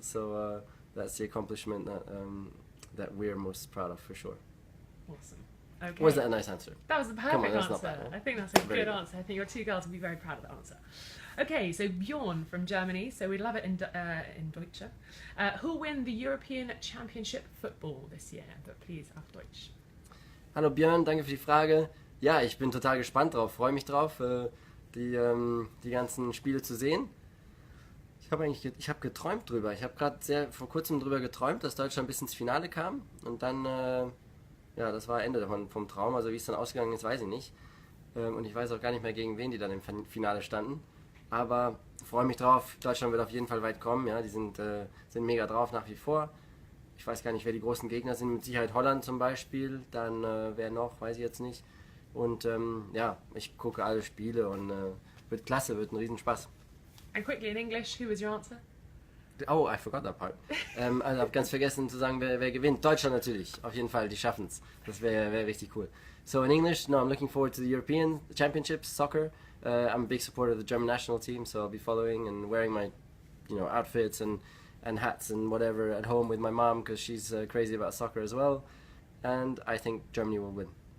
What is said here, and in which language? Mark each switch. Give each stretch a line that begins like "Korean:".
English: So that's the accomplishment that we're most proud of, for sure. Awesome. Okay. Was that a nice answer? That was the perfect Come on, that's answer. not bad, huh? I think that's a Very good good. answer. I think your two girls will be very proud of that answer. Okay, so Bjorn from Germany. So we love it in Deutsche. Who'll win the European Championship football this year? But please,
German: auf Deutsch. Hallo Björn, danke für die Frage. Ja, ich bin total gespannt drauf, freue mich drauf, die ganzen Spiele zu sehen. Ich habe geträumt drüber. Ich habe gerade vor kurzem drüber geträumt, dass Deutschland bis ins Finale kam und dann, das war Ende vom Traum. Also wie es dann ausgegangen ist, weiß ich nicht. Und ich weiß auch gar nicht mehr, gegen wen die dann im Finale standen. Aber freue mich drauf. Deutschland wird auf jeden Fall weit kommen. Ja, die sind mega drauf nach wie vor. Ich weiß gar nicht, wer die großen Gegner sind. Mit Sicherheit Holland zum Beispiel. Dann wer noch, weiß ich jetzt nicht. Und ich gucke alle Spiele und wird klasse, wird ein Riesenspaß.
English: And quickly in English, who was your answer? Oh, I forgot that part.
German: Also habe ganz vergessen zu sagen, wer gewinnt. Deutschland natürlich, auf jeden Fall, die schaffen's. Das wäre richtig cool.
English: So in English, no, I'm looking forward to the European Championships, soccer. I'm a big supporter of the German national team, so I'll be following and wearing my, outfits and hats and whatever at home with my mom because she's crazy about soccer as well. And I think Germany will win.